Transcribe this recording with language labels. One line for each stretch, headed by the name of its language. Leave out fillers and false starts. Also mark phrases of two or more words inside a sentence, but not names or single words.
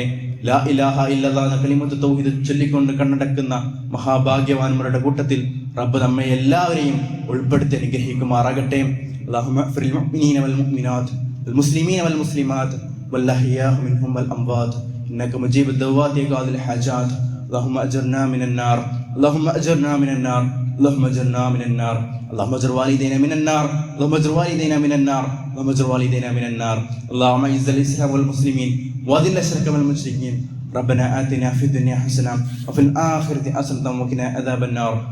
Arabic: لا إله إلا الله
Malayalam: എന്ന
Arabic: كلمة التوحيد
Malayalam: ചൊല്ലിക്കൊണ്ട് കണ്ണടക്കുന്ന മഹാഭാഗ്യവാന്മാരുടെ കൂട്ടത്തിൽ റബ്ബ് നമ്മെ എല്ലാവരെയും ഉൾപ്പെടുത്തി അനുഗ്രഹിക്കുമാറാകട്ടെ.
Arabic: اللهم اغفر للمؤمنين والمؤمنات والمسلمين والمسلمات والأحياء منهم والأموات إنك مجيب الدعوات قاضي الحاجات. اللهم اجرنا من النار، اللهم اجرنا من النار، اللهم اجرنا من النار، اللهم اجر والدينا من النار، اللهم اجر والدينا من النار، اللهم اجر والدينا من النار. اللهم اعز الاسلام والمسلمين واذل الشرك والمشركين. ربنا آتنا في الدنيا حسنة وفي الآخرة حسنة وقنا عذاب النار.